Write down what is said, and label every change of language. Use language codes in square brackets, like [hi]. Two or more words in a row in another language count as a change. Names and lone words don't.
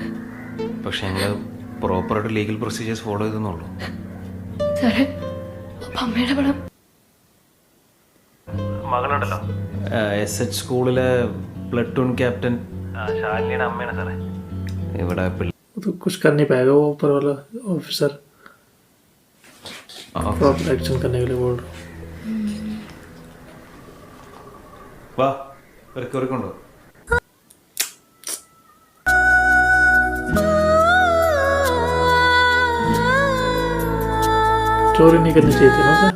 [ml] പക്ഷെ ഞങ്ങൾ പ്രോപ്പറായിട്ട് [en] legal procedures follow [ml] ചെയ്തെന്നുള്ളൂ. സാറേ. അമ്മയുടെ പണം മകളുണ്ടല്ലോ, SH സ്കൂളിലെ [en] platoon captain [ml] ശാലിനിയുടെ അമ്മയാണ് സാറേ. ഇവിടെ [hi] तो कुछ कर नहीं पाएगा वो ऊपर वाला ऑफिसर. [en] proper action [hi] करने के लिए बोल रहा हूँ. [ml] വാ കൊണ്ടോ. [hi] चोरी नहीं करनी चाहिए थी ना उसे.